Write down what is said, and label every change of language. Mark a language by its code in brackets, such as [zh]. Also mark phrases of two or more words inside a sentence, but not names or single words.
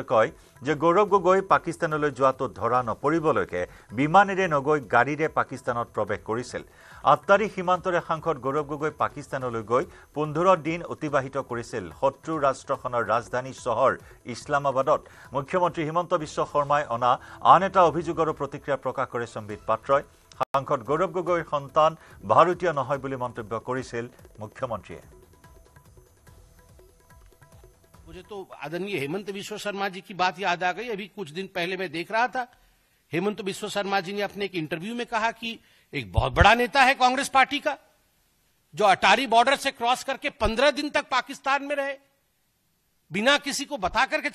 [as] কয় যে গৌৰৱ গগৈ পাকিস্তানলৈ যোৱাটো ধৰা নপৰিবলৈকে বিমানেৰে নগৈ গাড়ীৰে পাকিস্তানত প্ৰৱেশ কৰিছিল আত্তাৰী সীমান্তৰে সাংসদ গৌৰৱ গগৈ পাকিস্তানলৈ গৈ 15 দিন অতিবাহিত কৰিছিল শত্ৰু ৰাষ্ট্ৰখনৰ ৰাজধানী চহৰ ইছলামাবাদত মুখ্যমন্ত্ৰী হিমন্ত বিশ্ব শৰ্মাই অনা আন এটা অভিযোগৰ প্ৰতিক্ৰিয়া প্ৰকাশ কৰে সম্বিত পাত্ৰই সাংসদ গৌৰৱ গগৈৰ সন্তান ভাৰতীয় নহয় বুলি মন্তব্য কৰিছিল মুখ্যমন্ত্ৰীয়ে [hi] मुझे तो आदरणीय हेमंत बिश्व शर्मा जी की बात याद आ गई अभी कुछ दिन पहले मैं देख रहा था हेमंत बिश्व शर्मा जी ने अपने एक इंटरव्यू में कहा कि एक बहुत बड़ा नेता है कांग्रेस पार्टी का जो अटारी बॉर्डर से क्रॉस करके 15 दिन तक पाकिस्तान में रहे बिना किसी को बता करके